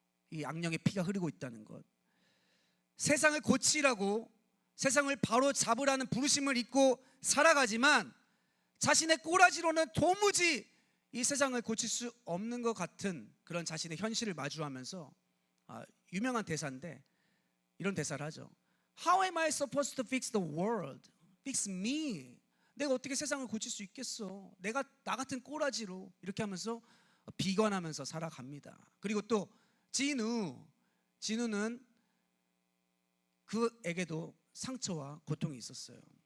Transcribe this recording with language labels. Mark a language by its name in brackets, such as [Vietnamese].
[Korean] 이 악령의 피가 흐르고 있다는 것, 세상을 고치라고, 세상을 바로 잡으라는 부르심을 입고 살아가지만 자신의 꼬라지로는 도무지 이 세상을 고칠 수 없는 것 같은 그런 자신의 현실을 마주하면서, 유명한 대사인데 이런 대사를 하죠. [English] How am I supposed to fix the world? Fix me. [Korean] 내가 어떻게 세상을 고칠 수 있겠어? 내가 나 같은 꼬라지로. 이렇게 하면서 비관하면서 살아갑니다. 그리고 또 진우는 그에게도 상처와 고통이 있었어요.